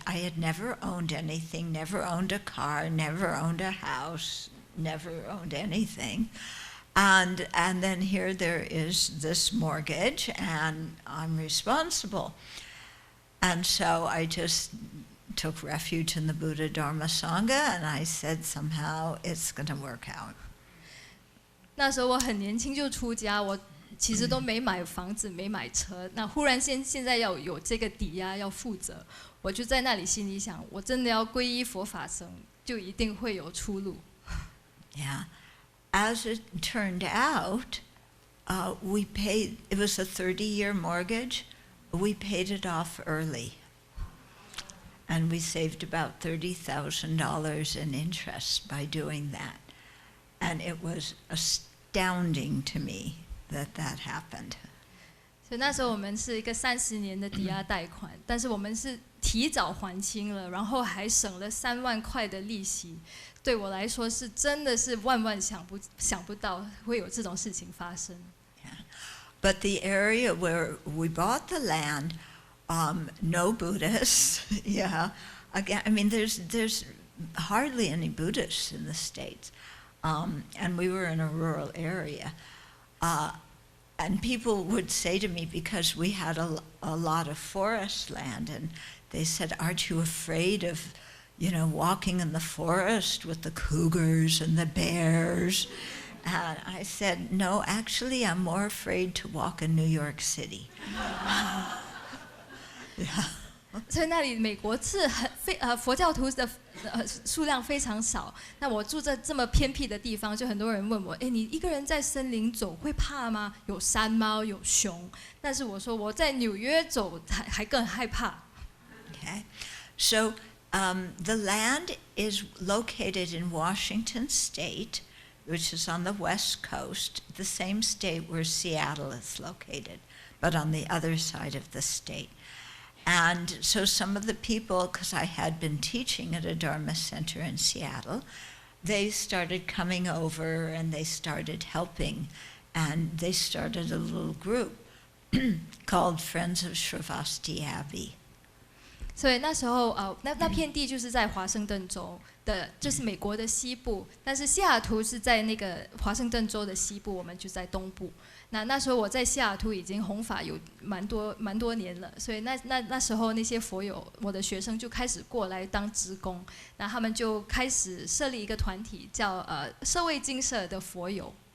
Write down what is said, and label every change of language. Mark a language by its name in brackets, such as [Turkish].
[English] I had never owned anything, never owned a car, never owned a house, never owned anything. And then here there is this mortgage, and I'm responsible. And so I just took refuge in the Buddha Dharma Sangha, and I said somehow it's going to work out. [Chinese] 那时候我很年轻就出家，我其实都没买房子，没买车。那忽然现在要有这个抵押要负责，我就在那里心里想，我真的要皈依佛法僧，就一定会有出路。 [English] Yeah. As it turned out, we paid, it was a 30-year mortgage. We paid it off early. And we saved about $30,000 in interest by doing that. And it was astounding to me that happened. [Chinese] 所以那时候我们是一个30年的抵押贷款，但是我们是提早还清了，然后还省了3万块的利息。对我来说是真的是万万想不到会有这种事情发生。 [English] Yeah. But the area where we bought the land, no Buddhists. Yeah, again, I mean, there's hardly any Buddhists in the States, and we were in a rural area, and people would say to me, because we had a lot of forest land, and they said, "Aren't you afraid of, walking in the forest with the cougars and the bears?" And I said, "No, actually, I'm more afraid to walk in New York City." Yeah. [Chinese] 所以那里美国是佛教徒的数量非常少。那我住在这么偏僻的地方，就很多人问我，你一个人在森林走会怕吗？有山猫，有熊。但是我说我在纽约走还更害怕。 [English] Okay, so the land is located in Washington State, which is on the West Coast, the same state where Seattle is located, but on the other side of the state. And so some of the people, because I had been teaching at a Dharma center in Seattle, they started coming over and they started helping. And they started a little group called Friends of Shravasti Abbey. [Chinese] 所以那时候那片地就是在华盛顿州的，就是美国的西部，但是西雅图是在那个华盛顿州的西部，我们就在东部。那时候我在西雅图已经弘法有蛮多年了，所以那时候那些佛友，我的学生就开始过来当志工，那他们就开始设立一个团体，叫舍卫精舍的佛友。